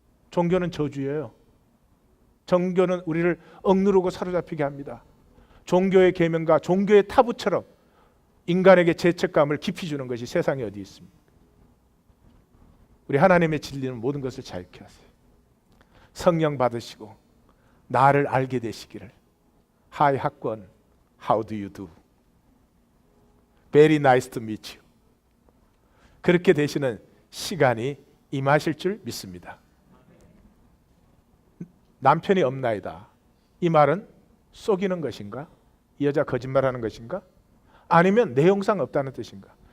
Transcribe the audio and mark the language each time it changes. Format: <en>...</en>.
<ko>종교는 저주예요. 종교는 우리를 억누르고 사로잡히게 합니다. 종교의 계명과 종교의 타부처럼 인간에게 죄책감을 깊이 주는 것이 세상에 어디 있습니까? 우리 하나님의 진리는 모든 것을 자유케 하세요. 성령 받으시고 나를 알게 되시기를.</ko> <en>Hi 학권, how do you do? Very nice to meet you.</en> <ko>그렇게 되시는 시간이 임하실 줄 믿습니다. 남편이 없나이다. 이 말은 속이는 것인가? 이 여자 거짓말하는 것인가? 아니면 내용상 없다는 뜻인가?</ko>